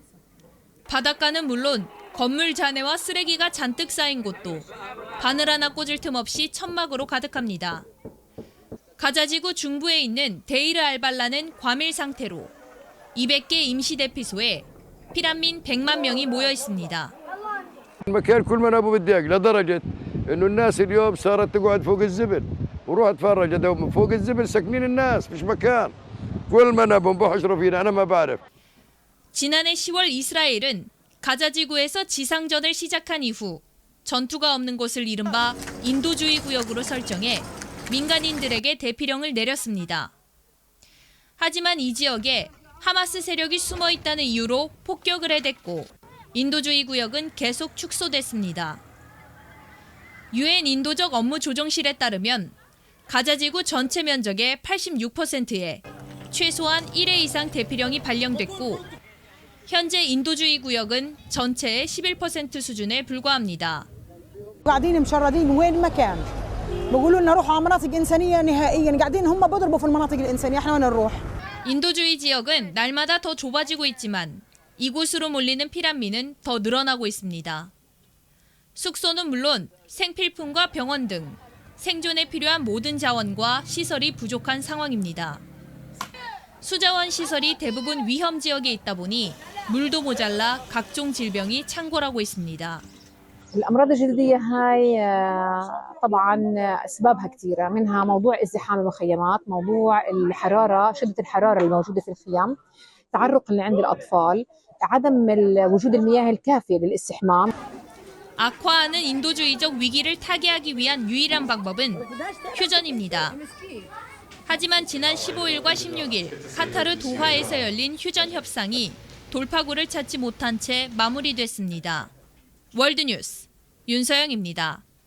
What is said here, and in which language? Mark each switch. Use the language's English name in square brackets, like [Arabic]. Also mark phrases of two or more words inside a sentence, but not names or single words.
[Korean] 바닷가는 물론 건물 잔해와 쓰레기가 잔뜩 쌓인 곳도 바늘 하나 꽂을 틈 없이 천막으로 가득합니다. 가자지구 중부에 있는 데이르 알발라는 과밀 상태로 200개 임시 대피소에 피난민 100만 명이 모여 있습니다. [Arabic] المكان كل ما انا ابو بديك لدرجه انه الناس اليوم صارت تقعد فوق الزبل وروح اتفرج من فوق الزبل ساكنين الناس مش مكان كل ما نبهم بحشروا فينا انا ما بعرف. [Korean] 지난해 10월 이스라엘은 가자지구에서 지상전을 시작한 이후 전투가 없는 곳을 이른바 인도주의 구역으로 설정해 민간인들에게 대피령을 내렸습니다. 하지만 이 지역에 하마스 세력이 숨어 있다는 이유로 폭격을 해댔고 인도주의 구역은 계속 축소됐습니다. 유엔 인도적 업무 조정실에 따르면 가자지구 전체 면적의 86%에 최소한 1회 이상 대피령이 발령됐고 현재 인도주의 구역은 전체의 11% 수준에 불과합니다. [Arabic] قاعدين مشردين وين ما كان بقولوا لنا روحوا على مناطق إنسانية نهائيا قاعدين هم بضربوا في المناطق الإنسانية احنا وين نروح. [Korean] 인도주의 지역은 날마다 더 좁아지고 있지만 이곳으로 몰리는 피난민은 더 늘어나고 있습니다. 숙소는 물론 생필품과 병원 등 생존에 필요한 모든 자원과 시설이 부족한 상황입니다. 수자원 시설이 대부분 위험 지역에 있다 보니 물도 모자라 각종 질병이 창궐하고 있습니다. [Arabic] الأمراض الجلدية هاي طبعا أسبابها كثيرة منها موضوع ازدحام المخيمات موضوع الحرارة شدة الحرارة الموجودة في الخيام التعرق اللي عند الأطفال عدم وجود المياه الكافية للاستحمام. [Korean] 악화하는 인도주의적 위기를 타개하기 위한 유일한 방법은 휴전입니다. 하지만 지난 15일과 16일 카타르 도하에서 열린 휴전 협상이 돌파구를 찾지 못한 채 마무리됐습니다. 월드뉴스 윤서영입니다.